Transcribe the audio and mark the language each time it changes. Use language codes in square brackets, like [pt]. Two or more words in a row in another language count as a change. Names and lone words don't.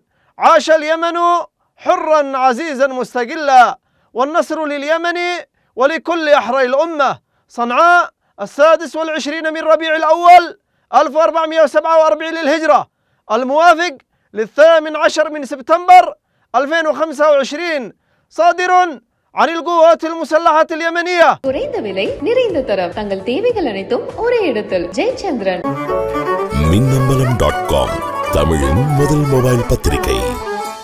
[ar] عاش اليمن حرا عزيزا مستقلا، والنصر لليمن ولكل أحرى الأمة. صنعاء 26 من ربيع الأول 1447 للهجرة، الموافق 18 من سبتمبر 2025، صادر عن القوات المسلحة اليمنية. [ta] குறைந்த விலை நிறைந்த தரம், தங்கள் தேவைகள் அனைத்தும் ஒரே இடத்தில். ஜெயச்சந்திரன். மின்னம்பலம்.com தமிழின் முதல் மொபைல் பத்திரிகை.